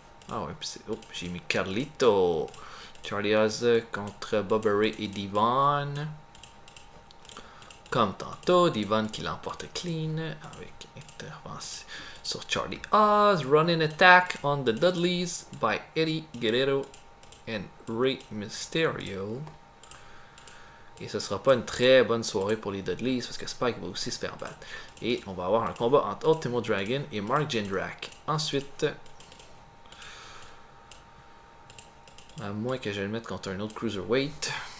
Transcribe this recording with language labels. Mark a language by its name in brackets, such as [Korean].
[French] Ah ouais, puis c'est... Oh, j'ai mis Carlito. Charlie Haas contre Bubba Ray et Devon. Comme tantôt, Devon qui l'emporte clean avec intervention sur Charlie Haas. [English] Running attack on the Dudleys by Eddie Guerrero and Rey Mysterio. [French] Et ce sera pas une très bonne soirée pour les Dudleys parce que Spike va aussi se faire battre. Et on va avoir un combat entre Ultimo Dragon et Mark Jindrak. Ensuite, à moins que je le mette contre un autre Cruiserweight.